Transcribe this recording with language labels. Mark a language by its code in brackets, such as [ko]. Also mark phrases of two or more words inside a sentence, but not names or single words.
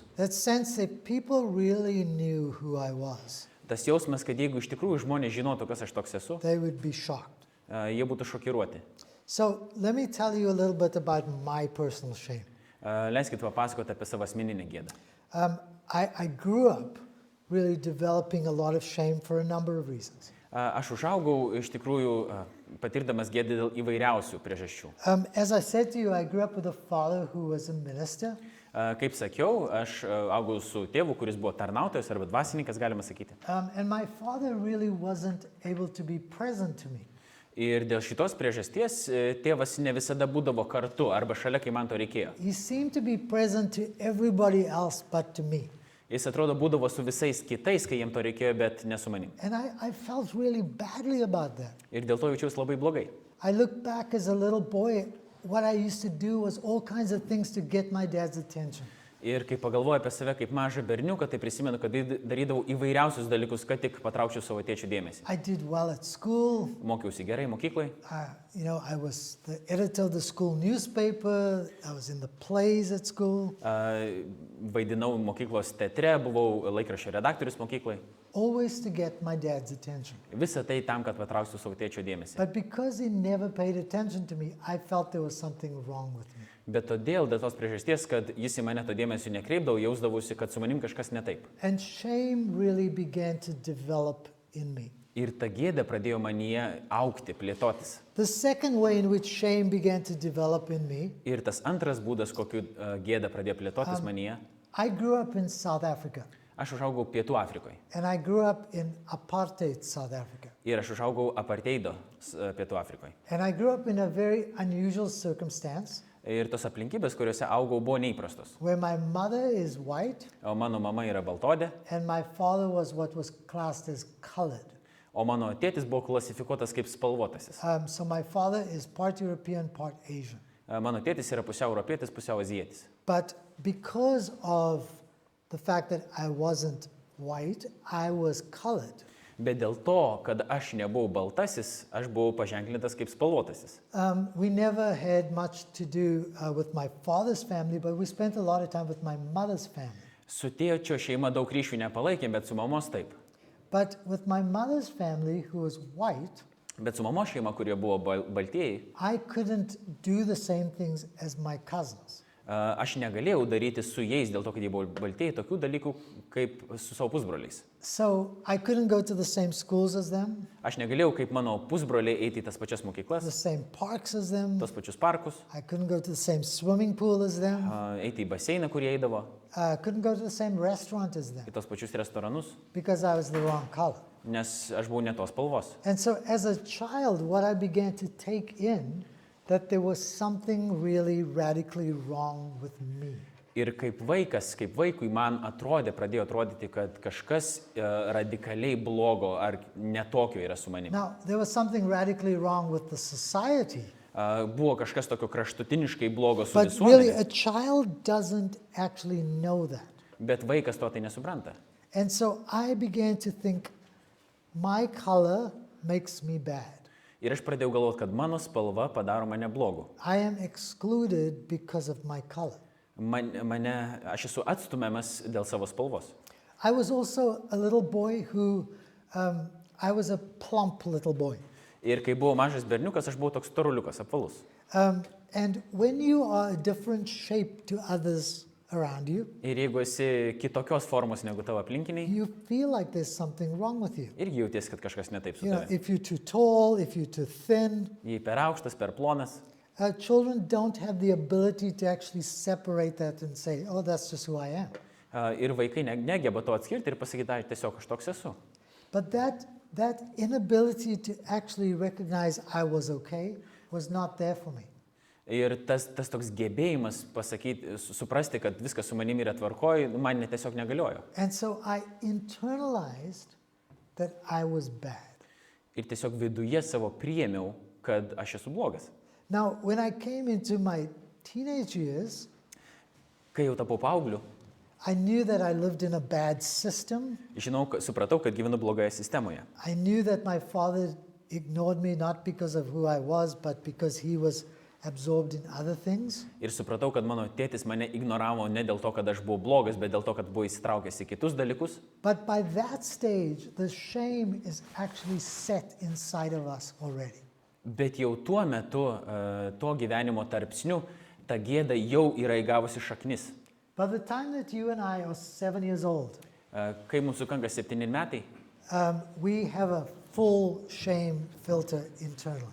[en] That sense that people really knew who I was. [lt] Tas jausmas, kad jeigu iš tikrųjų žmonės žinotų, kas aš toks esu, [en] They would be shocked. [lt] jie būtų šokiruoti. [en] So let me tell you a little bit about my personal shame. [lt] Leiskit papasakoti apie savo asmeninę gėdą. [en] I grew up really developing a lot of shame for a number of reasons. [lt] Aš užaugau iš tikrųjų patirdamas gėdą dėl įvairiausių priežasčių. [en] As I said to you, I grew up with a father who was a minister. [lt] Kaip sakiau, aš augau su tėvu, kuris buvo tarnautojas arba dvasininkas, galima sakyti. [en] And my father really wasn't able to be present to me. [lt] Ir dėl šitos priežasties tėvas ne visada būdavo kartu arba šalia, kai man to reikėjo. [en] He seemed to be present to everybody else but to me. [lt] Jis atrodo būdavo su visais kitais, kai jiem to reikėjo, bet ne su manim. [en] And I felt really badly about that. [lt] Ir dėl to jaučiausi labai blogai. [en] I look back as a little boy, what I used to do was all kinds of things to get my dad's attention. [lt] Ir kai pagalvoju apie save kaip mažą berniuką, tai prisimenu, kad darydavau įvairiausius dalykus, kad tik patraukčiau savo tėčio dėmesį. [en] I did well at school. [lt] Mokiausi gerai mokyklai. [en] I was the editor of the school newspaper. I was in the plays at school. [lt] Vaidinau mokyklos teatre, buvau laikraščio redaktorius mokyklai. [en] Always to get my dad's attention. [lt] Visa tai tam, kad patrauksiu savo tėčio dėmesį. [en] But because he never paid attention to me, I felt there was something wrong with me. [lt] Bet todėl, dėl tos priežasties, kad jis į mane to dėmesio nekreipdavo, jausdavausi, kad su manim kažkas ne taip. [en] And shame really began to develop in me. [lt] Ir ta gėda pradėjo manyje augti, plėtotis. [en] The second way in which shame began to develop in me, [lt] Ir tas antras būdas, kokiu gėda pradėjo plėtotis manyje, [en] I grew up in South Africa. [lt] aš užaugau Pietų Afrikoje. [en] And I grew up in apartheid South Africa. [lt] Ir aš užaugau apartheido Pietų Afrikoje. [en] And I grew up in a very unusual circumstance [lt] Ir tos aplinkybės, kuriuose augau, buvo neįprastos. [en] where my mother is white [lt] O mano mama yra baltodė, [en] and my father was what was classed as colored. [lt] o mano tėtis buvo klasifikuotas kaip spalvotasis. [en] So my father is part European, part Asian. [lt] Mano tėtis yra pusiau europietis, pusiau azijietis. [en] But because of the fact that I wasn't white, I was colored. [lt] Bet dėl to, kad aš nebuvau baltasis, aš buvau paženklintas kaip spalvotasis. [en] We never had much to do with my father's family, but we spent a lot of time with my mother's family. [lt] Su tėčio šeima daug ryšių nepalaikėm, bet su mamos taip. [en] But with my mother's family, who was white, [lt] Bet su mamos šeima, kurie buvo baltieji, [en] I couldn't do the same things as my cousins. [lt] aš negalėjau daryti su jais, dėl to, kad jie buvo baltieji, tokių dalykų kaip su savo pusbroliais. [en] So I couldn't go to the same schools as them, [lt] Aš negalėjau kaip mano pusbroliai eiti į tas pačias mokyklas, [en] the same parks as them. [lt] tos pačius parkus, [en] I couldn't go to the same swimming pool as them. [lt] eiti į baseiną, kur jie eidavo, [en] I couldn't go to the same restaurant as them [lt] į tos pačius restoranus, [en] because I was the wrong color. [lt] nes aš buvau ne tos spalvos. [en] And so as a child, what I began to take in, that there was something really radically wrong with me. [lt] Ir kaip vaikui man pradėjo atrodyti, kad kažkas radikaliai blogo ar netokio yra su manimi. [en] Now, there was something radically wrong with the society. [lt] Buvo kažkas tokio kraštutiniškai blogo su [en] But really, [lt] visuomenė, [en] a child doesn't actually know that. [lt] bet vaikas to tai nesupranta. [en] And so I began to think, my color makes me bad. [lt] Ir aš pradėjau galvoti, kad mano spalva padaro mane blogu. [en] I am excluded because of my color. [lt] Aš esu atstumiamas dėl savo spalvos. [en] I was also a little boy who, I was a plump little boy. [lt] Ir kai buvau mažas berniukas, aš buvau toks storuliukas, apvalus. [en] And when you are a different shape to others around you, [lt] Ir jeigu esi kitokios formos negu tavo aplinkiniai, [en] you feel like there's something wrong with you. [lt] irgi jauties, kad kažkas netaip su [en] You know, [lt] tavimi. [en] if you're too tall, if you're too thin, [lt] Jei per aukštas, per plonas. [en] children don't have the ability to actually separate that and say, oh, that's just who I am. [lt] Ir vaikai negeba to atskirti ir pasakyti, ai, tiesiog aš toks esu. [en] But that inability to actually recognize I was okay was not there for me. [lt] Ir tas toks gebėjimas pasakyti, suprasti, kad viskas su manimi yra tvarkoj, man tiesiog negaliojo. [en] And so I internalized that I was bad. [lt] Ir tiesiog viduje savo priėmiau, kad aš esu blogas. [en] Now, when I came into my teenage years, [lt] Kai jau tapau paaugliu, [en] I knew that I lived in a bad system. [lt] supratau, kad gyvenu blogoje sistemoje. [en] I knew that my father ignored me not because of who I was, but because he was absorbed in other things. [lt] Ir supratau, kad mano tėtis mane ignoravo ne dėl to, kad aš buvau blogas, bet dėl to, kad buvo įsitraukęs į kitus dalykus. [en] But by that stage, the shame is actually set inside of us already. [lt] Bet jau tuo metu, to gyvenimo tarpsniu, ta gėda jau yra įgavusi šaknis. [en] By the time that you and I are 7 years old, [lt] Kai mums sukanka 7 metai, [en] we have a full shame filter internally.